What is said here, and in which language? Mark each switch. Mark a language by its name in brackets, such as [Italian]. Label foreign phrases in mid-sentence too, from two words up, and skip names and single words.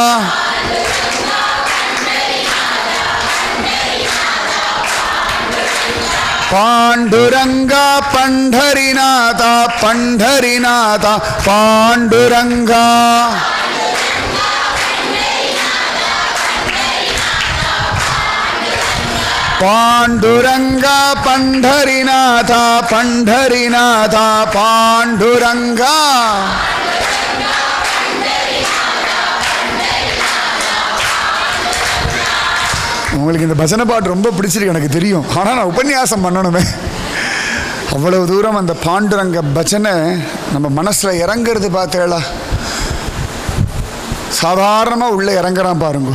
[Tamil] पांडुरंगा पंढरीनाथा पंढरीनाथा पांडुरंगा पांडुरंगा पंढरीनाथा पंढरीनाथा पांडुरंगा உங்களுக்கு இந்த பஜனை பாட்டு ரொம்ப பிடிச்சிருக்கு எனக்கு தெரியும். ஆனால் நான் உபன்யாசம் பண்ணணுமே. அவ்வளவு தூரம் அந்த பாண்டுரங்க பஜனை நம்ம மனசில் இறங்கிறது பார்த்தேளா, சாதாரணமாக உள்ளே இறங்குறான் பாருங்க.